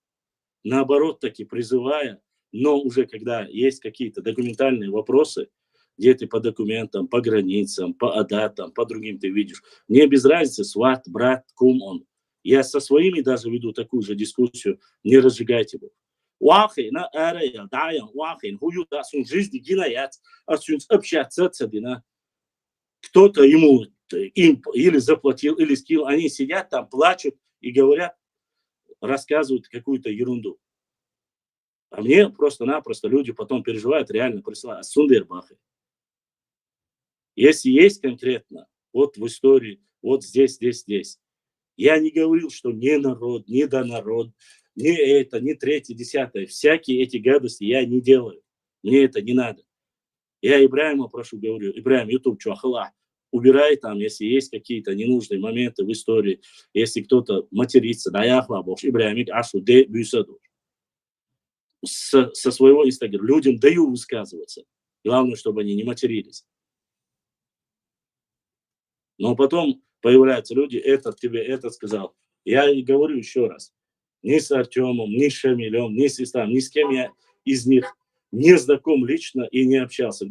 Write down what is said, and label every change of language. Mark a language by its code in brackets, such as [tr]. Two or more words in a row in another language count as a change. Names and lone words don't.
[ru] Наоборот, таки призывая, но уже когда есть какие-то документальные вопросы, где ты по документам, по границам, по адатам, по другим ты видишь. Мне без разницы, сват, брат, кум он. Я со своими даже веду такую же дискуссию, не разжигайте его. [ce] Уахина, эрая, даян, уахин, хую, да, сун жизни гинаят, а сун общаться, цадина. [ru] Кто-то ему им или заплатил, или скинул, они сидят там, плачут и говорят, рассказывают какую-то ерунду. А мне просто-напросто люди потом переживают, реально присылают. [ce] Сундербахи. [ru] Если есть конкретно, вот в истории, вот здесь, здесь, здесь. Я не говорил, что не народ, не донарод, не это, не третье, десятое. Всякие эти гадости я не делаю. Мне это не надо. Я Ибраима прошу, говорю, Ибраим, YouTube, чуахала, убирай там, если есть какие-то ненужные моменты в истории, если кто-то матерится, [ce] да я хлабош, Ибраим, ашу, де бюсаду. [ru] Со своего инстаграма людям даю высказываться. Главное, чтобы они не матерились. Но потом появляются люди, этот тебе это сказал. Я и говорю еще раз. Ни с Артемом, ни с Шамилем, ни с Ислам, ни с кем я из них не знаком лично и не общался.